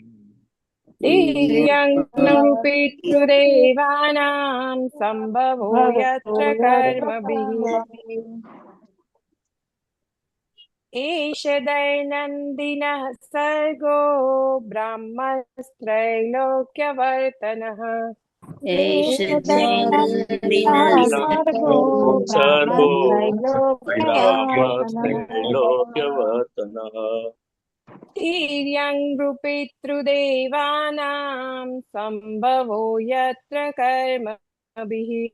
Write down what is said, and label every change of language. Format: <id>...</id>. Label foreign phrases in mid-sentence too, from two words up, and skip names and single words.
<sa>पितृदेवानां संभवो यत्र कर्मभिः एष दैनन्दिनः सर्गो ब्रह्मस्त्रैलोक्यवर्तनः એષ દૈનંદિનઃ સર્ગો સર્ગો બ્રહ્મસ્ત્રૈલોક્યવર્તનઃ બ્રહ્મસ્ત્રૈલોક્યવર્તનઃ તિર્યං પિતૃદેવાનાં સંભવો યત્ર કર્મભિઃ</sa>